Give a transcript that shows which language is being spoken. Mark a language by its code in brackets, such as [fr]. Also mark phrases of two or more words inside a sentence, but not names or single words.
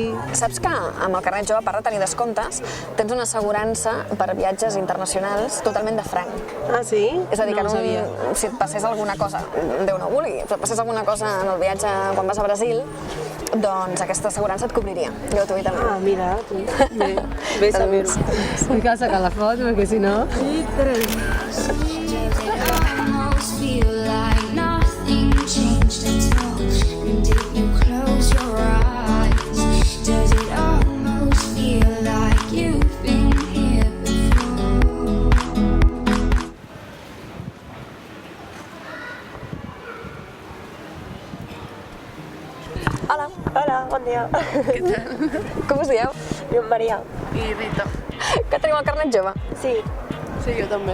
[ca] Saps que amb el carnet jove, a part de tenir descomptes, tens una assegurança per viatges internacionals totalment de franc. Ah, sí? És a dir, que no ho sabia. si et passés alguna cosa, Déu no vulgui, si et passés alguna cosa en el viatge quan vas a Brasil, doncs aquesta assegurança et cobriria, gratuïtament. Ah, mira, tu. Bé saber-ho. Em cal sacar la foto, perquè si no... [en] Almost feel like nothing changed at all. And if you close your eyes, does it almost feel like you've been here before? [ca] Hola, Hola, bon dia. com us dieu? Jo em Maria. I Rita. Que teniu el carnet jove? Sí. Sí, jo també.